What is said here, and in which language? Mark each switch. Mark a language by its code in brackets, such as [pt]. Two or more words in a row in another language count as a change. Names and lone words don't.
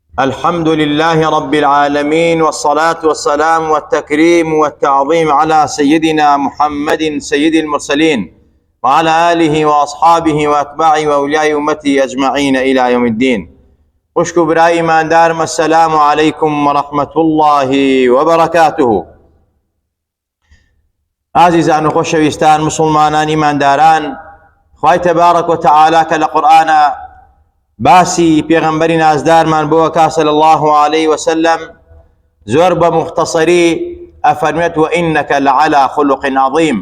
[ar] الحمد لله رب العالمين، والصلاة والسلام والتكريم والتعظيم على سيدنا محمد سيد المرسلين وعلى آله وأصحابه وأتباعه وأولياء أمته أجمعين إلى يوم الدين. [ckb] خوشکو برای ایماندارم، [ar] السلام عليكم ورحمة الله وبركاته. [ckb] عزیزان و خۆشەویستان مسلمانان ایمانداران، خوای [ar] تبارک و تعالی [ckb] کە لە قورئانە باسی پێغەمبەری نازدارمان بۆ [ar] صلی الله عليه وسلم [ckb] زۆر بە مختصری ئەفەرمێت [ar] وئینەکە لەعەلا خولق عەظیم.